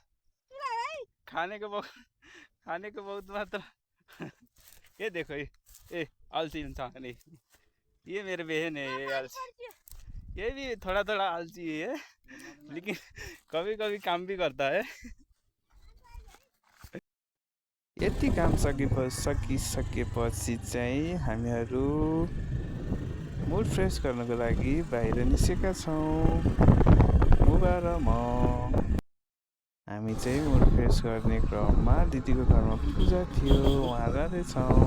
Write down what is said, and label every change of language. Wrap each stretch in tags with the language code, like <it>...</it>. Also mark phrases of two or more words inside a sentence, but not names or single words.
<hi>खाने को बहुत मात्र। ये देखो, ये आलसी इंसान है। ये मेरे बहन है, ये आलसी। ये भी थोड़ा आलसी है, लेकिन कभी कभी काम भी करता है।</hi> <ne>यति काम सकिसकेपछि चाहिँ हामीहरू</ne> <en>mood fresh</en> <ne>गर्नको लागि बाहिर निस्केका छौँ। बुबा र म हामी चाहिँ</ne> <en>mood fresh</en> <ne>गर्ने क्रममा दिदीको घरमा पूजा थियो, उहाँ जाँदैछौँ।</ne>